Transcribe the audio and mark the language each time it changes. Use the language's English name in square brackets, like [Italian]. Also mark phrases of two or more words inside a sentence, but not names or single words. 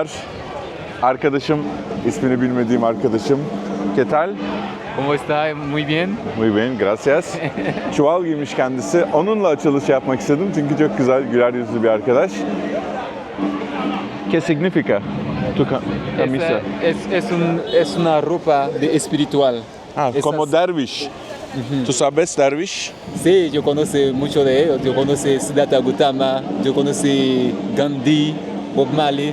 [Turkish] Arkadaşım, ismini bilmediğim arkadaşım. [Spanish] ¿Qué tal? ¿Cómo está? Muy bien. Muy bien, gracias. [Turkish] Çuval giymiş kendisi. Onunla açılış yapmak istedim çünkü çok güzel, güler yüzlü bir arkadaş. [Spanish] ¿Qué significa tu camisa? Es una ropa de espiritual. Ah, como derviş. ¿Tú sabes derviş? Sí, yo conozco mucho de ellos. Yo conozco Siddhartha Gautama, yo conozco Gandhi, Bob Marley.